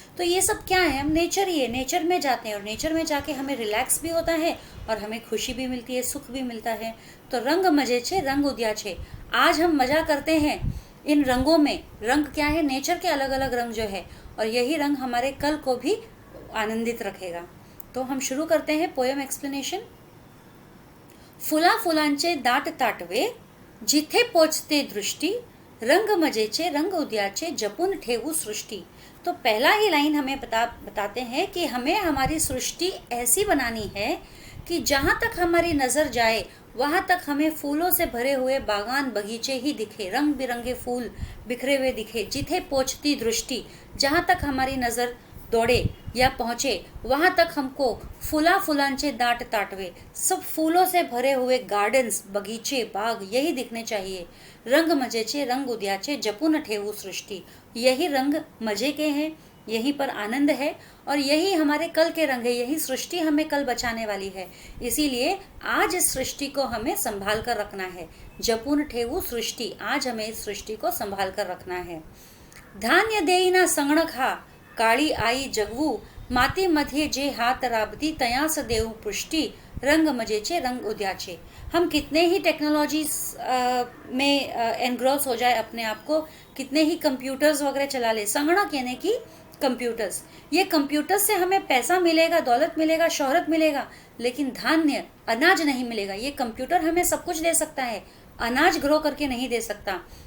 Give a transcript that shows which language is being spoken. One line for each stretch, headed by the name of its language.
Hindi: तो ये सब क्या है, हम नेचर ही है, नेचर में जाते हैं और नेचर में जाके हमें रिलैक्स भी होता है और हमें खुशी भी मिलती है, सुख भी मिलता है। तो
Marathi: रंग मजे छे रंग उद्या छे,
Hindi: आज हम मजा करते हैं इन रंगों में। रंग क्या है, नेचर के अलग अलग रंग जो है, और यही रंग हमारे कल को भी आनंदित रखेगा। तो हम शुरू करते हैं पोएम एक्सप्लेनेशन।
Marathi: फुला फुलांचे दाट ताटवे, जिथे पोचते दृष्टि, रंग मजेचे रंग उद्याचे, जपून ठेवू सृष्टि।
Hindi: तो पहला ही लाइन हमें बताते हैं कि हमें हमारी सृष्टि ऐसी बनानी है कि जहाँ तक हमारी नज़र जाए वहाँ तक हमें फूलों से भरे हुए बागान बगीचे ही दिखे, रंग बिरंगे फूल बिखरे हुए दिखे।
Marathi: जिथे पहुँचती दृष्टि,
Hindi: जहाँ तक हमारी नज़र दौड़े या पहुँचे वहाँ तक हमको
Marathi: फुला फुलांचे दाट ताटवे,
Hindi: सब फूलों से भरे हुए गार्डन्स, बगीचे, बाग यही दिखने चाहिए।
Marathi: रंग मजेचे रंग उद्याचे, जपून ठेवू सृष्टि।
Hindi: यही रंग मजे के हैं, यहीं पर आनंद है और यही हमारे कल के रंग है, यही सृष्टि हमें कल बचाने वाली है। इसीलिए आज इस सृष्टि को हमें संभाल कर रखना है।
Marathi: जपून ठेवू सृष्टि,
Hindi: आज हमें इस सृष्टि को संभाल कर रखना है।
Marathi: धान्य देईना संगणक हा, काळी आई जगवू, माती मध्ये जे हात राबती, तयास देऊ पुष्टि, रंग मजेचे रंग उद्याचे।
Hindi: हम कितने ही टेक्नोलॉजीज में एनग्रॉस हो जाए अपने आप को, कितने ही कंप्यूटर्स वगैरह चला ले, संगणक यानी कि कंप्यूटर्स, ये कंप्यूटर्स से हमें पैसा मिलेगा, दौलत मिलेगा, शोहरत मिलेगा, लेकिन धान्य, अनाज नहीं मिलेगा। ये कंप्यूटर हमें सब कुछ दे सकता है, अनाज ग्रो करके नहीं दे सकता।